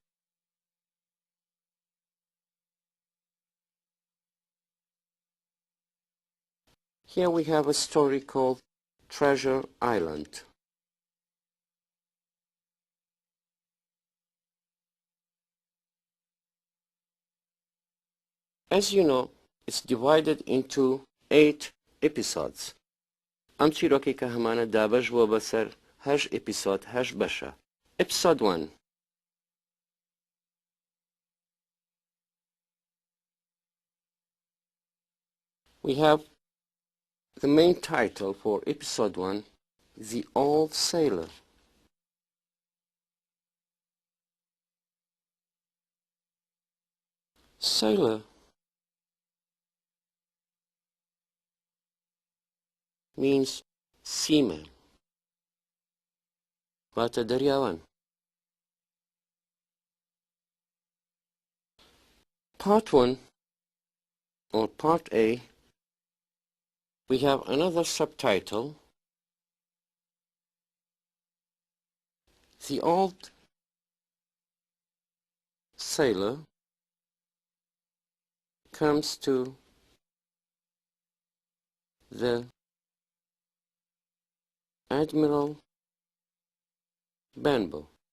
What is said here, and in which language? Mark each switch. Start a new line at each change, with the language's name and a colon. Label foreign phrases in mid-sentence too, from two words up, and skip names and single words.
English: Here we have a story called Treasure Island. As you know, it's divided into 8 episodes.
Central Kurdish: ئەم چیرۆکی کە هەمانە دابەش بووە بەسەر 8 ئەپیسۆد 8 بەشە.
English: Episode 1. We have the main title for episode 1, The Old Sailor. Sailor means seaman.
Central Kurdish: واتە دەریاوان.
English: Part 1 or Part A, we have another subtitle, The Old Sailor comes to the Admiral Benbow.